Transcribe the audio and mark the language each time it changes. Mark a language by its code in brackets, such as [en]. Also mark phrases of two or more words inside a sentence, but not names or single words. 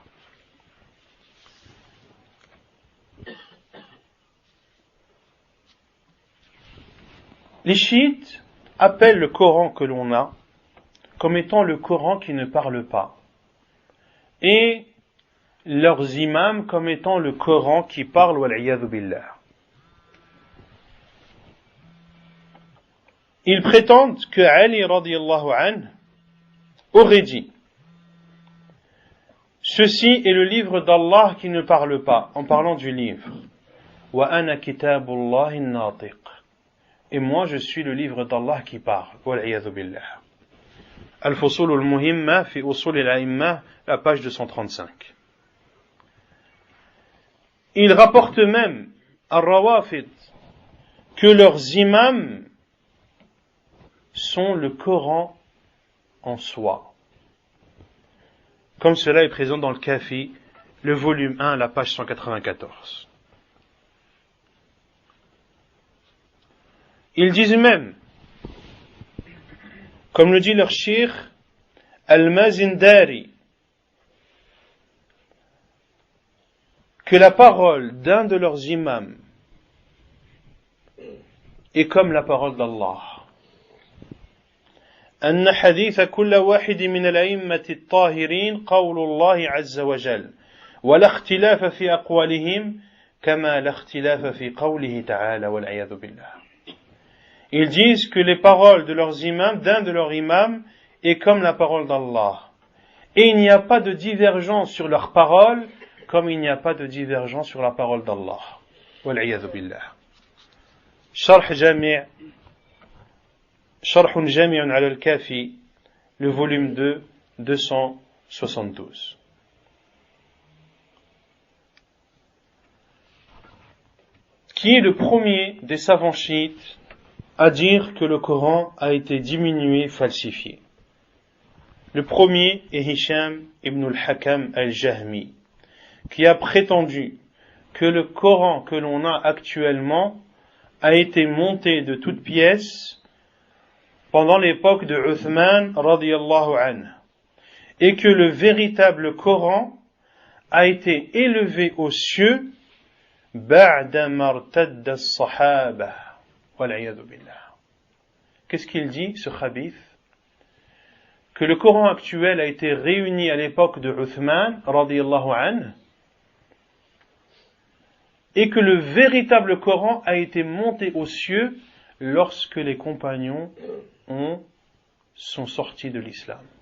[fr] Les chiites appellent le Coran que l'on a comme étant le Coran qui ne parle pas, et leurs imams comme étant le Coran qui parle, [ar] والعياذ بالله. [fr] Ils prétendent que Ali [ar] رضي الله عنه [fr] aurait dit: ceci est le livre d'Allah qui ne parle pas, en parlant du livre. [ar] وأنا كتاب الله ناطق. [fr] Et moi je suis le livre d'Allah qui parle. [ar] والعياذ بالله. [fr] Al-Fusul al-Muhimma fi Usul al-A'imma, la page 235. Ils rapportent même al-Rawafid que leurs imams sont le Coran en soi. Comme cela est présent dans le Kafi, le volume 1, la page 194. Ils disent même, comme le dit leur cheikh Al-Mazindari, que la parole d'un de leurs imams est comme la parole d'Allah. [ar] أن حديث كل واحد من الأئمة الطاهرين قول الله عز وجل ولا اختلاف في أقوالهم كما لا اختلاف في قوله تعالى والعياذ بالله. [fr] Ils disent que les paroles de leurs imams, d'un de leurs imams, est comme la parole d'Allah. Et il n'y a pas de divergence sur leurs paroles, comme il n'y a pas de divergence sur la parole d'Allah. [ar] والعياذ بالله. شرح جامع شرح جامع على الكافي, [fr] le volume 2, 272. Qui est le premier des savants chiites à dire que le Coran a été diminué, falsifié? Le premier est Hisham ibn al-Hakam al-Jahmi, qui a prétendu que le Coran que l'on a actuellement a été monté de toutes pièces pendant l'époque de Uthman [ar] رضي الله عنه, [fr] et que le véritable Coran a été élevé aux cieux [ar] بعد ما ارتد الصحابة والعياذ بالله. [fr] Qu'est-ce qu'il dit, ce khabith? Que le Coran actuel a été réuni à l'époque de Uthman [ar] رضي الله عنه, [fr] et que le véritable Coran a été monté aux cieux lorsque les compagnons sont sortis de l'islam.